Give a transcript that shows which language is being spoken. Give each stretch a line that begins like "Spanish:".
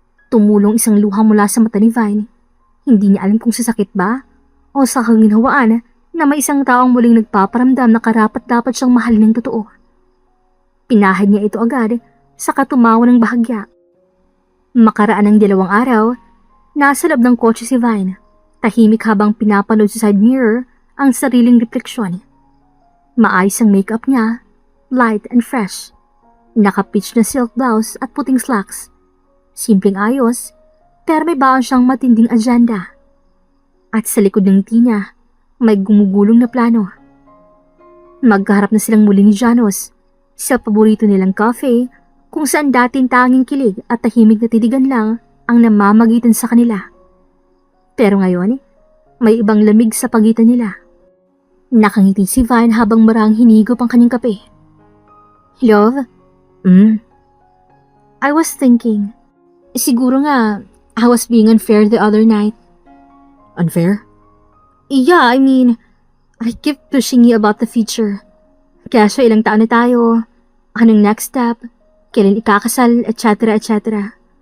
Filipino: Tumulong isang luha mula sa mata ni Vine. Hindi niya alam kung sasakit ba o sa kaginhawaan na may isang taong muling nagpaparamdam na karapat-dapat siyang mahalin ng totoo. Pinahid niya ito agad sa katumawa ng bahagya. Makaraan ng 2 araw, nasa loob ng kotse si Vine, tahimik habang pinapanood sa side mirror ang sariling refleksyon. Maayos ang makeup niya, light and fresh. Naka-pitch na silk blouse at puting slacks. Simpleng ayos, pero may baon siyang matinding agenda. At sa likod ng ngiti niya, may gumugulong na plano. Magkaharap na silang muli ni Janos sa paborito nilang cafe kung saan dating tanging kilig at tahimik na titigan lang ang namamagitan sa kanila. Pero ngayon, may ibang lamig sa pagitan nila. Nakangiti si Vine habang marang hinigop ang kanyang kape.
English: Love? I was thinking, siguro nga, I was being unfair the other night. Unfair? Yeah, I mean, I kept pushing you about the future.
Filipino: Kaso ilang taon na tayo, anong next step, kailan ikakasal, etc. etc.